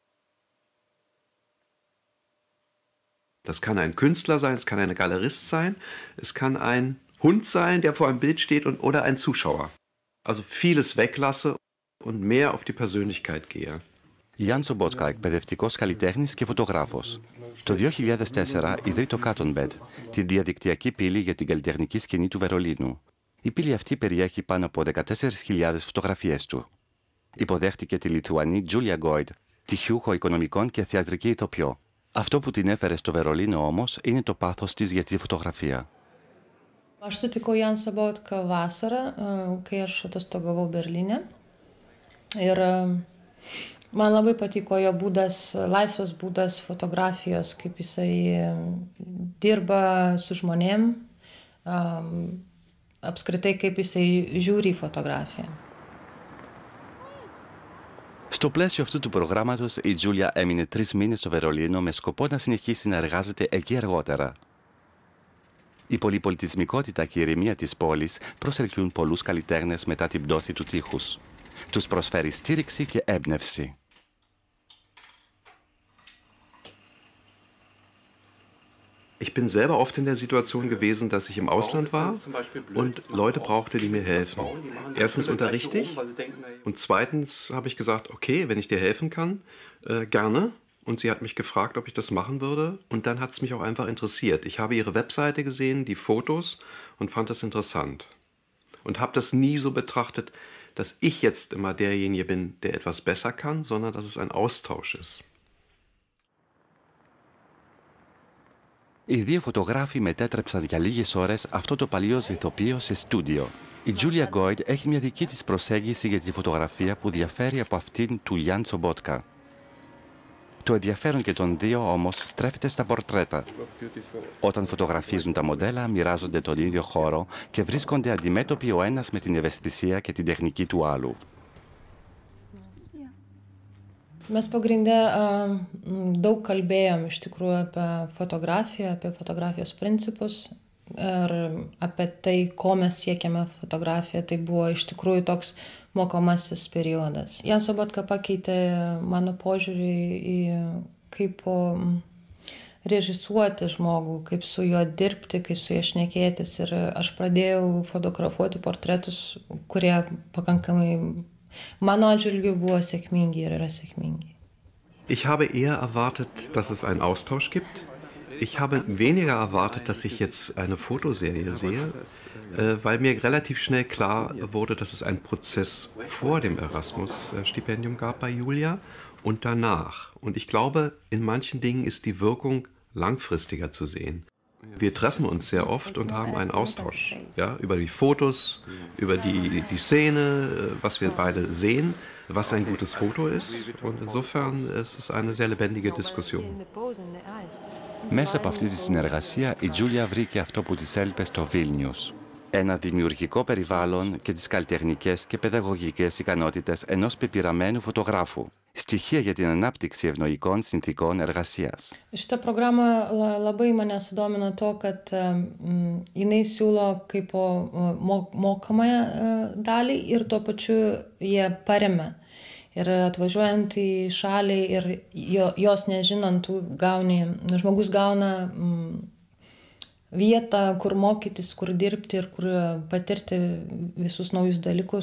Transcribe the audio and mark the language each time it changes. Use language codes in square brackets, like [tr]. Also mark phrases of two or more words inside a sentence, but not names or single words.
[de] Das kann ein Künstler sein, es kann ein Galerist sein, es kann ein Hund sein, der vor einem Bild steht oder ein Zuschauer. Also vieles weglasse und mehr auf die Persönlichkeit gehe. [el] Γιάν Σομπότκα, εκπαιδευτικός καλλιτέχνης και φωτογράφος. Το 2004 ιδρύει το Cottonbed, τη διαδικτυακή πύλη για την καλλιτεχνική σκηνή του Βερολίνου. Η πύλη αυτή περιέχει πάνω από 14.000 φωτογραφίες του. Υποδέχτηκε τη Λιθουανή Τζούλια Γκόιντ, τυχιούχο οικονομικών και θεατρική ηθοποιό. Αυτό που την έφερε στο Βερολίνο όμως είναι το πάθος της για τη φωτογραφία. [lt] Aš sutikau Jan Sobotką vasarą, kai aš atostogavau Berlyne. Ir man labai patiko jo būdas, laisvas būdas fotografijos, kaip jisai dirba su žmonėm, apskritai kaip jisai žiūri į fotografiją. [el] Στο πλαίσιο αυτού του προγράμματος, η Τζούλια έμεινε 3 μήνες στο Βερολίνο με σκοπό να συνεχίσει να εργάζεται εκεί αργότερα. Η πολυπολιτισμικότητα και η ηρεμία της πόλης προσελκύουν πολλούς καλλιτέχνες μετά την πτώση του τείχους. Τους προσφέρει στήριξη και έμπνευση. [de] Ich bin selber oft in der Situation gewesen, dass ich im Ausland war und Leute brauchte, die mir helfen. Erstens unterrichte ich und zweitens habe ich gesagt, okay, wenn ich dir helfen kann, gerne. Und sie hat mich gefragt, ob ich das machen würde und dann hat es mich auch einfach interessiert. Ich habe ihre Webseite gesehen, die Fotos und fand das interessant. Und habe das nie so betrachtet, dass ich jetzt immer derjenige bin, der etwas besser kann, sondern dass es ein Austausch ist. [el] Οι δύο φωτογράφοι μετέτρεψαν για λίγες ώρες αυτό το παλιό ηθοποιείο σε στούντιο. Η Τζούλια Γκόιντ έχει μια δική της προσέγγιση για τη φωτογραφία που διαφέρει από αυτήν του Γιάν Σομπότκα. Το ενδιαφέρον και των δύο όμως στρέφεται στα πορτρέτα. Όταν φωτογραφίζουν τα μοντέλα, μοιράζονται τον ίδιο χώρο και βρίσκονται αντιμέτωποι ο ένας με την ευαισθησία και την τεχνική του άλλου. [lt] Mes pagrinde daug kalbėjom iš tikrųjų apie fotografiją, apie fotografijos principus ir apie tai, ko mes siekiame fotografiją. Tai buvo iš tikrųjų toks mokomasis periodas. Jan Sobotka pakeitė mano požiūrį į kaip režisuoti žmogų, kaip su juo dirbti, kaip su juo šnekėtis. Ir aš pradėjau fotografuoti portretus, kurie pakankamai mano atžvilgiu buvo sėkmingi ir yra sėkmingi. [de] Ich habe eher erwartet, dass es einen Austausch gibt. Ich habe weniger erwartet, dass ich jetzt eine Fotoserie sehe, weil mir relativ schnell klar wurde, dass es einen Prozess vor dem Erasmus-Stipendium gab bei Julia und danach. Und ich glaube, in manchen Dingen ist die Wirkung langfristiger zu sehen. Wir treffen uns sehr oft und haben einen Austausch, ja, über die Fotos, über die Szene, was wir beide sehen, was ein gutes Foto ist. Und insofern ist es eine sehr lebendige Diskussion. [el] Μέσα από αυτή τη συνεργασία, η Τζούλια βρήκε αυτό που της έλειπε στο Βίλνιους. Ένα δημιουργικό περιβάλλον και τις καλλιτεχνικές και παιδαγωγικές ικανότητες ενός πεπειραμένου φωτογράφου. Στοιχεία για την ανάπτυξη ευνοϊκών συνθήκων εργασίας. [lt] Šita programa labai mane sudomino to, kad jinai siūlo kaip mokamąją dalį ir tuo pačiu jie paremia. Ir atvažiuojant į šalį ir jos nežinant, žmogus gauna vietą, kur mokytis, kur dirbti ir kur patirti visus naujus dalykus.